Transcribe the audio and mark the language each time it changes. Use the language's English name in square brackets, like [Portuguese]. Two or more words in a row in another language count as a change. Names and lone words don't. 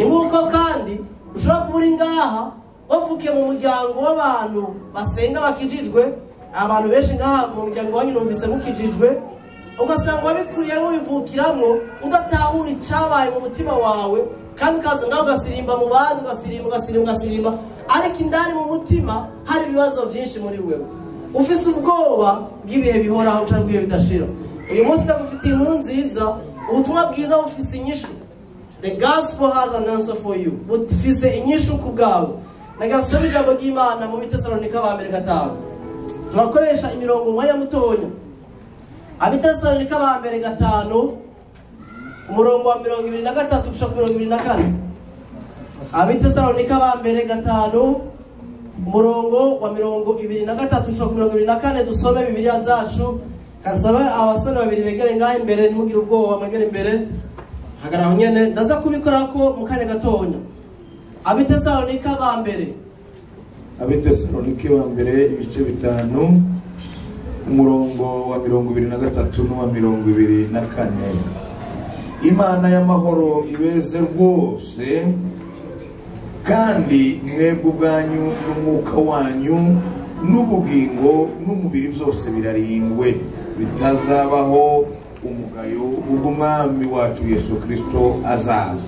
[Rundi] nguko kandi ushobora kuburi ngaha wavukiye mu muryango w'abantu basenga bakijijwe abantu benshi ngaha mu muryango wanyu numvise mukijijwe ugasanga wabikuriyemo bivukiramo udatahura icyabaye mu mutima wawe kandi ukaza ngaho ugasirimba mu bandi ugasirimba ariko indani mu mutima hari ibibazo byinshi muri wewe ufise ubwoba bw'ibihe bihoraho cyangwa ibihe bidashira. Uyu munsi ndagufitiye inkuru nziza ubutumwa bwiza bufise inyishu. [English] The gospel has an answer for you. [Rundi] Bufise inyishu ku bwawe. Nagasoma ijambo ry'Imana mu Bitesalonika ba mbere 5. Turakoresha imirongo mwanya mutonya. Abitesalonika ba mbere 5 umurongo wa 23 gushika 24. Abitesalonika ba mbere 5 umurongo wa 23 gushika 24 dusome Bibiliya zacu. Kasaba abasore babiri begere ngaho imbere nimugire ubwoba mwegere imbere hagaraho nyene ndaza kubikora ko mu kanya gatonya. Abitesalonika ba mbere ibice 5 umurongo wa 23 n'uwa 24. Imana y'amahoro ibeze rwose kandi mwebwe ubwanyu n'umwuka wanyu n'ubugingo n'umubiri byose birarindwe bitazabaho umugayo w'umwami wacu Yesu Kristo azaza.